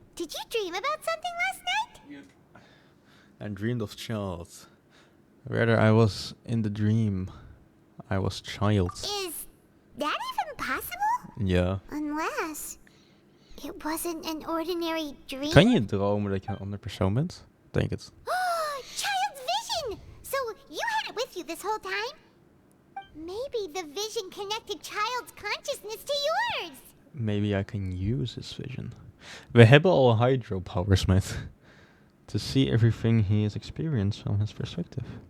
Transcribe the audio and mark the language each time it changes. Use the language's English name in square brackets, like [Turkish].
[English] Did you dream about something last night? I dreamed of child. Rather, I was in the dream. I was child. Is that even possible? [Dutch] Ja. [English] Unless it wasn't an ordinary dream. [Dutch] Kan je dromen dat je een andere persoon bent? Denk het. [English] Child's vision! So you had it with you this whole time? Maybe the vision connected Child's consciousness to yours. Maybe I can use his vision. [Dutch] We hebben al hydro powers, mate. [English] To see everything he has experienced from his perspective.